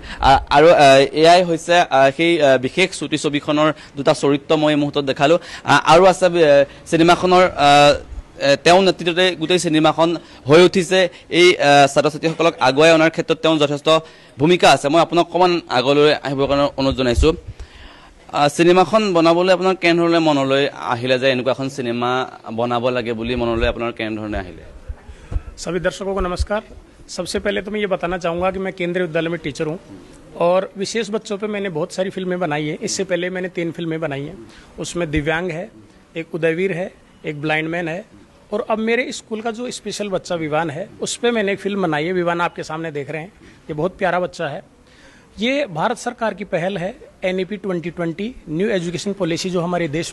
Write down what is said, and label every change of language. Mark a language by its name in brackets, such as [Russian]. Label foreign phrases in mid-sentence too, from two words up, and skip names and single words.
[Assamese] আৰু এয়াই হৈছে সেই বিশেষ ছুটি ছবিখনৰ দুটা চৰিত্ৰ মই এই মুহূৰ্তত দেখালো আৰু আছে চিনেমাখনৰ তেওঁ নেতৃত্বতে গোটেই চিনেমাখন হৈ উঠিছে এই ছাত্ৰ ছাত্ৰীসকলক আগুৱাই অনাৰ ক্ষেত্ৰত তেওঁ যথেষ্ট ভূমিকা আছে মই আপোনাক অকণমান আগলৈ আহিবৰ কাৰণে অনুৰোধ জনাইছোঁ চিনেমাখন বনাবলৈ আপোনাৰ কেনেধৰণে মনলৈ আহিলে যে এনেকুৱা এখন চিনেমা বনাব লাগে বুলি মনলৈ আপোনাৰ কেনেধৰণে আহিলে [Hindi] सभी दर्शकों को नमस्कार सबसे पहले तो मैं ये बताना चाहूँगा कि मैं केंद्रीय विद्यालय में टीचर हूँ और विशेष बच्चों पे मैंने बहुत सारी फिल्में बनाई हैं इससे पहले मैंने 3 फिल्में बनाई हैं उसमें दिव्यांग है एक उदयवीर है एक ब्लाइंड मैन है और अब मेरे स्कूल का जो स्पेशल बच्चा विवान है उस पर मैंने एक फिल्म बनाई है विवान आपके सामने देख रहे हैं ये बहुत प्यारा बच्चा है ये भारत सरकार की पहल है NEP 2020 न्यू एजुकेशन पॉलिसी जो हमारे देश